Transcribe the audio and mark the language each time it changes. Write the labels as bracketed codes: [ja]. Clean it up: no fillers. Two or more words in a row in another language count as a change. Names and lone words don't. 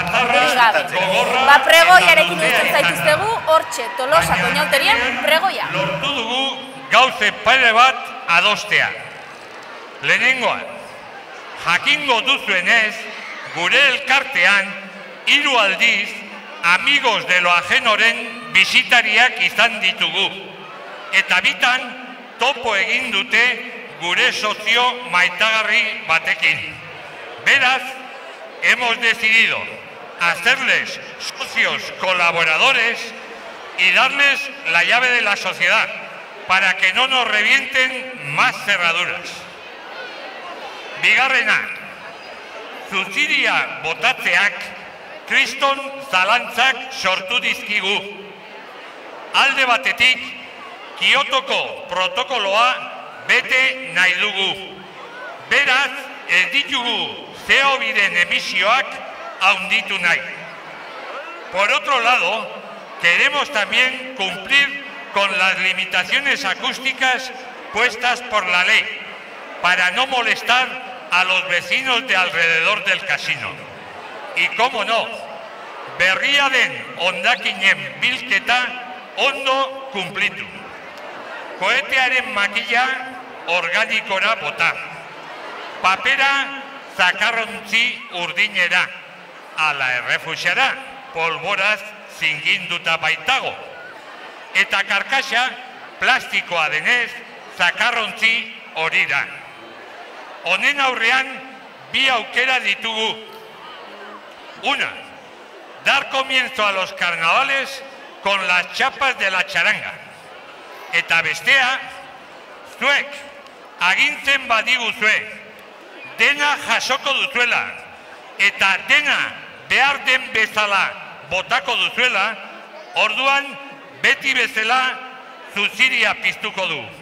[eu] Ba, pregoiarekin uzten zaituztegu, hortxe Tolosako inauterien pregoia. Lortu dugu gauze pare bat adostea. Lehenengoa, jakingo duzuenez, gure elkartean, 3 aldiz, [es] amigos de lo ajenoren [eu] bisitariak izan ditugu. Eta bitan, topo egin dute gure sozio maitagarri batekin. Beraz, [es] hemos decidido hacerles socios colaboradores y darles la llave de la sociedad para que no nos revienten más cerraduras. [eu] Bigarrena, zuziria botatzeak kriston zalantzak sortu dizkigu. Alde batetik, Kiotoko protokoloa bete nahi dugu. Beraz, ez ditugu CO2-en emisioak handitu nahi. [es] Por otro lado, queremos también cumplir con las limitaciones acústicas puestas por la ley, para no molestar a los vecinos de alrededor del casino. Y cómo no, [eu] berria den hondakinen bilketa ondo kumplitu. Koetearen makila organikora bota. Papera zakarrontzi urdinera, ala errefusiara, polboraz zinginduta baitago. Eta karkaxa plastikoa denez zakarrontzi horira. Honen aurrean bi aukera ditugu. [es] Una, dar comienzo a los carnavales con las chapas de la charanga. [eu] Eta bestea, zuek agintzen badiguzue, dena jasoko duzuela, eta dena behar den bezala botako duzuela, orduan beti bezala zuziria piztuko du.